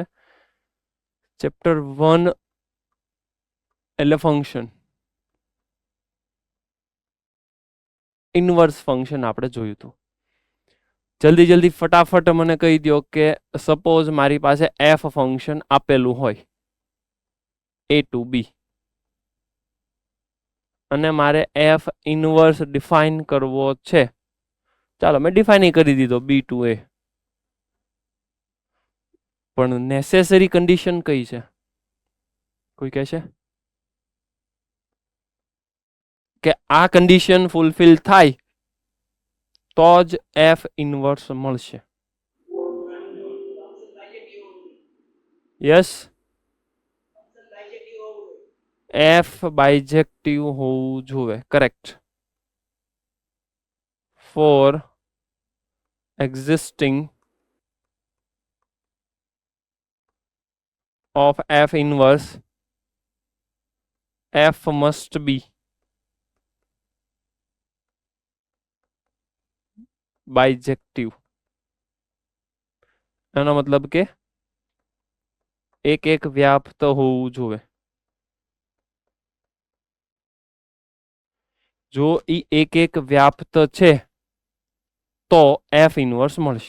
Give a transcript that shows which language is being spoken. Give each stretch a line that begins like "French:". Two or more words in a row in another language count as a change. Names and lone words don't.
Gujarati: ચેપ્ટર 1 એટલે ફંક્શન, ઇન્વર્સ ફંક્શન આપણે જોયું હતું. જલ્દી ફટાફટ મને કહી દો કે સપોઝ મારી પાસે f ફંક્શન આપેલું હોય
English: a to b
Gujarati: અને મારે f ઇન્વર્સ ડિફાઇન કરવો છે. ચાલો મેં ડિફાઇન કરી દીધો
English: b to a,
Gujarati: પણ નેસેસરી કન્ડિશન કઈ છે? કોઈ કહેશે કે આ કન્ડિશન ફૂલફિલ થાય તો જ f ઇન્વર્સ મળશે. યસ, f બાયજેક્ટિવ હોવું જોઈએ. કરેક્ટ.
English: ફોર existing of f inverse, f must be બાયજેક્ટિવ.
Gujarati: એનો મતલબ કે એક વ્યાપ્ત હોવું જોઈએ. જો ઈ એક વ્યાપ્ત છે તો f ઇન્વર્સ મળશે.